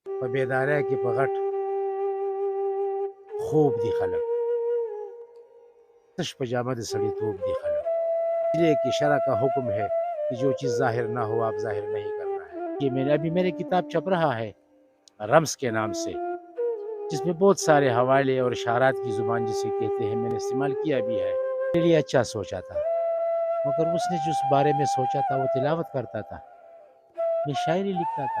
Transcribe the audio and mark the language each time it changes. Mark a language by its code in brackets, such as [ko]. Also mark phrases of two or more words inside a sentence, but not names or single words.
[ps] په بیدارۍ کې په غټ خوب دي خلک، تش پجامہ د سړیتوب دي خلک. [ur] اس لیے کہ شرع کا حکم ہے کہ جو چیز ظاہر نہ ہو آپ ظاہر نہیں کرنا ہے. یہ میرے کتاب چھپ رہا ہے رمز کے نام سے، جس میں بہت سارے حوالے اور اشارات کی زبان جسے کہتے ہیں میں نے استعمال کیا بھی ہے. میرے لیے اچھا سوچا تھا، مگر اس نے جس بارے میں سوچا تھا وہ تلاوت کرتا تھا، میں شاعری لکھتا تھا.